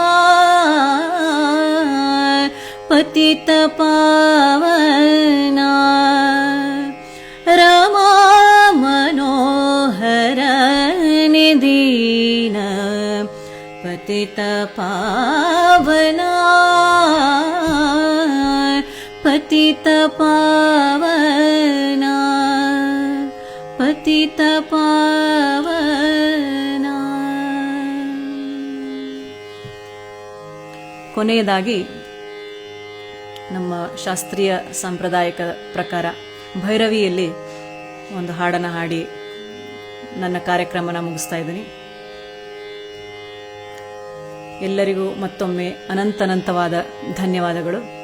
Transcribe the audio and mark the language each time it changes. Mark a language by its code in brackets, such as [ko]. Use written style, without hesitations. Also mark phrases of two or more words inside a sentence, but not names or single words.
[kn] ಪತಿತ ಪಾವನ ರಮಾ ಮನೋಹರನೆ ದೀನ ಪತಿತ ಪಾವನ ಪತಿತ ಪಾವನ ಪತಿತ ಪಾವನ. ಕೊನೆಯದಾಗಿ ನಮ್ಮ ಶಾಸ್ತ್ರೀಯ ಸಾಂಪ್ರದಾಯಿಕ ಪ್ರಕಾರ ಭೈರವಿಯಲ್ಲಿ ಒಂದು ಹಾಡನ್ನು ಹಾಡಿ ನನ್ನ ಕಾರ್ಯಕ್ರಮನ ಮುಗಿಸ್ತಾ ಇದ್ದೀನಿ. ಎಲ್ಲರಿಗೂ ಮತ್ತೊಮ್ಮೆ ಅನಂತವಾದ ಧನ್ಯವಾದಗಳು.